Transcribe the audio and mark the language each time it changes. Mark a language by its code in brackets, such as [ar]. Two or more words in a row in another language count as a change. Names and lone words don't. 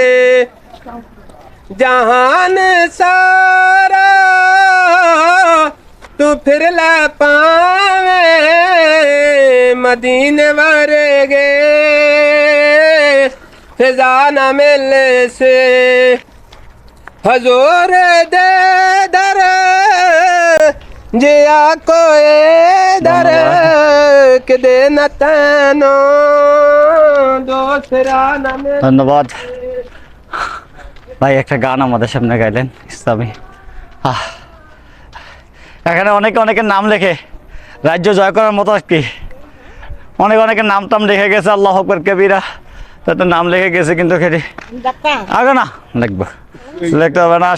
[pa] ਜਹਾਨ ਸਾਰਾ ਤੂ ਫਿਰ ਲਾ ਪਾਵੇ ਮਦੀਨੇ ਵਰਗੇ ਫਿਜ਼ਾ ਨ ਮਿਲ ਸੇ ਹਜ਼ੂਰ ਦੇ ਦਰ ਜਿਆ ਕੋਈ ਦਰ ਕੇ ਦੇ ਨ ਤੈਨੂ ਦੂਸਰਾ ਨ ਮਿਲ। [bn] ধন্যবাদ ভাই, একটা গান আমাদের সামনে গাইলেন ইসলামী। এখানে অনেকে অনেকের নাম লেখে, রাজ্য জয় করার মতো কি অনেকের নাম টাম লিখে গেছে। [ar] الله أكبر كبيرا, [bn] তাতে নাম লিখে গেছে, কিন্তু খেটে আগে না লিখবো, লিখতে হবে না।